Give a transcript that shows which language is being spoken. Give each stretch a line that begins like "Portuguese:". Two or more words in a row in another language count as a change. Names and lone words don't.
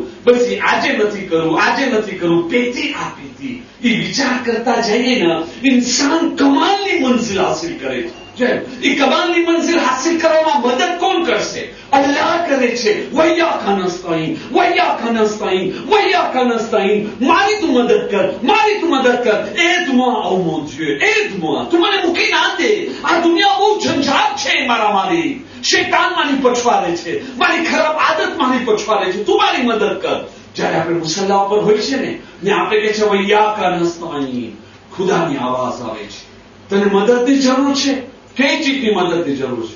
Gujarati: પછી આજે નથી કરવું, આજે નથી કરવું,
French: petit à petit
Gujarati: એ વિચાર કરતા જઈએ ને, ઇન્સાન કમાલની મંજિલ હાસિલ કરે છે. એ કમાલની મંજિલ હાસિલ કરવામાં મદદ કોણ કરશે? અલ્લાહ કરે છે.
Arabic: وإياك نستعين، وإياك نستعين، وإياك نستعين.
Gujarati: મારી તું મદદ કર, મારી તું મદદ કર.
French: એડ-moi, oh mon Dieu, aide-moi.
Gujarati: તું મને મૂકી ના દે. આ દુનિયા બહુ ઝંઝાટ છે મારા મારી. શૈતાન મારી પછવાડે છે, મારી ખરાબ આદત મારી પછવાડે છે. તું મારી મદદ કર. જ્યારે આપણે મુસલ્લા ઉપર હોય છે ને આપણે કહે છે
Arabic: وإياك نستعين,
Gujarati: ખુદાની આવાજ આવે છે. તને મદદની જરૂર છે? કઈ ચીજની મદદની જરૂર છે?